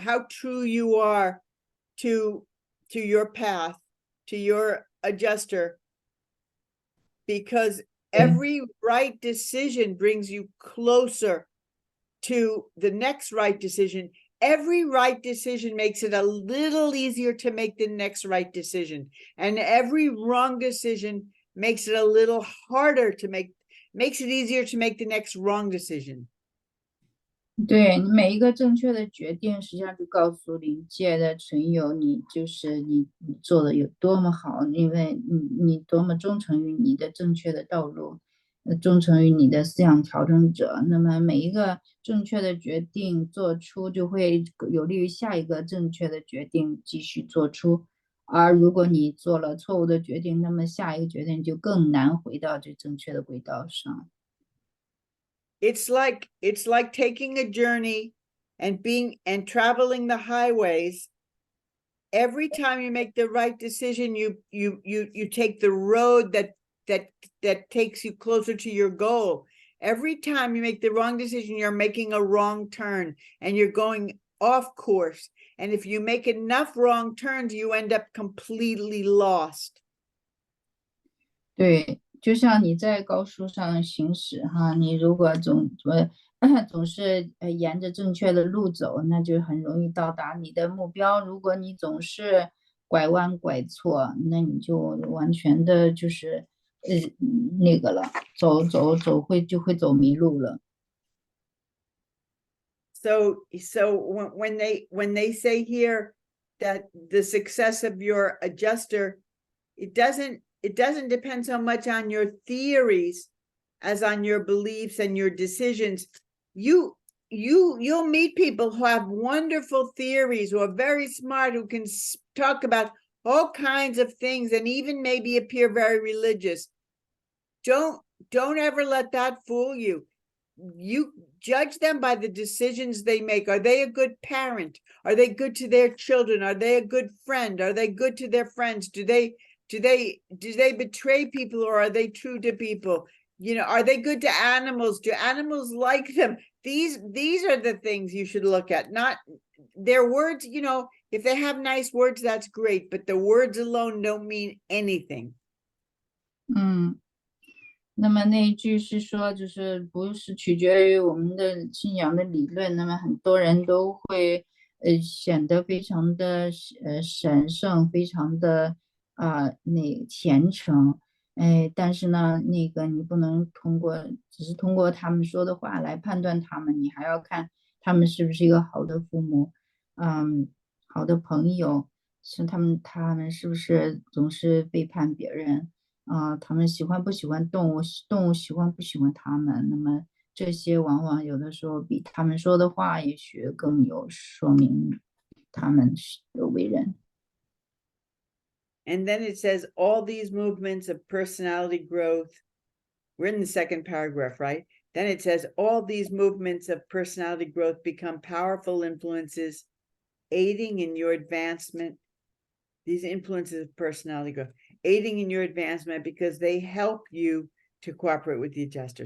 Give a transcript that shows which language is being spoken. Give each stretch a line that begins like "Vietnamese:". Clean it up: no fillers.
English: true you are to your path, to your adjuster, because every right decision brings you closer to the next right decision. Every right decision makes it a little easier to make the next right decision. And every wrong decision makes it a little harder to makes it easier to make the next wrong decision.
Chinese: 对，你每一个正确的决定，实际上就告诉灵界的存有，你就是你做的有多么好，因为你多么忠诚于你的正确的道路，忠诚于你的思想调整者。那么每一个正确的决定做出，就会有利于下一个正确的决定继续做出。而如果你做了错误的决定，那么下一个决定就更难回到这正确的轨道上。
English: It's like taking a journey and traveling the highways. Every time you make the right decision, you take the road that takes you closer to your goal. Every time you make the wrong decision, you're making a wrong turn and you're going off course. And if you make enough wrong turns, you end up completely lost.
Chinese: 对，就像你在高速上行驶哈，你如果总是沿着正确的路走，那就很容易到达你的目标。如果你总是拐弯拐错，那你就完全的就是那个了，就会走迷路了。
English: So when they say here that the success of your adjuster, it doesn't depend so much on your theories as on your beliefs and your decisions. You'll meet people who have wonderful theories, who are very smart, who can talk about all kinds of things and even maybe appear very religious. Don't ever let that fool you. You judge them by the decisions they make. Are they a good parent? Are they good to their children? Are they a good friend? Are they good to their friends? Do they betray people, or are they true to people? You know, are they good to animals? Do animals like them? These are the things you should look at, not their words. You know, if they have nice words, that's great, but the words alone don't mean anything.
Chinese: 那么那一句是说，就是不是取决于我们的信仰的理论，那么很多人都会显得非常的神圣，非常的那虔诚，但是呢，那个你不能只是通过他们说的话来判断他们，你还要看他们是不是一个好的父母，好的朋友，是他们是不是总是背叛别人，他们喜欢不喜欢动物，动物喜欢不喜欢他们，那么这些往往有的时候比他们说的话也许更有说明他们的为人。
English: And then it says all these movements of personality growth. We're in the second paragraph, right? Then it says all these movements of personality growth become powerful influences aiding in your advancement. These influences of personality growth, aiding in your advancement because they help you to cooperate with the adjuster.